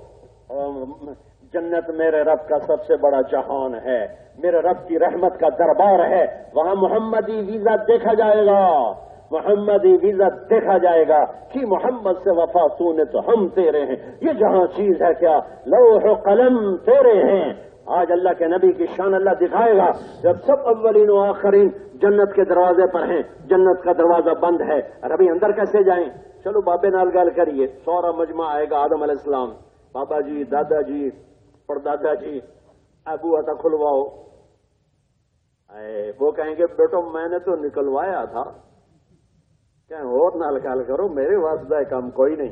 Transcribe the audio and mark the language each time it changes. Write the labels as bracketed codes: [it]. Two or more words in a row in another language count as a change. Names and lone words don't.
[ur] جنت میرے رب کا سب سے بڑا جہان ہے، میرے رب کی رحمت کا دربار ہے، وہاں محمدی ویزا دیکھا جائے گا، محمدی ویزا دیکھا جائے گا کہ محمد سے وفا سونے تو ہم تیرے ہیں، یہ جہاں چیز ہے کیا لوح و قلم تیرے ہیں۔ آج اللہ کے نبی کی شان اللہ دکھائے گا جب سب اولین و آخرین جنت کے دروازے پر ہیں، جنت کا دروازہ بند ہے، ابھی اندر کیسے جائیں؟ [pa] چلو بابے نال گل کریے، [ur] سورا مجمع آئے گا، آدم [ar] علیہ السلام، [ur] بابا جی، دادا جی، پردادا جی، ابو عطا کھلواؤ، وہ کہیں گے بیٹو میں نے تو نکلوایا تھا، [pa] کہیں اور نال گل کرو، [ur] میرے واسطے کام کوئی نہیں۔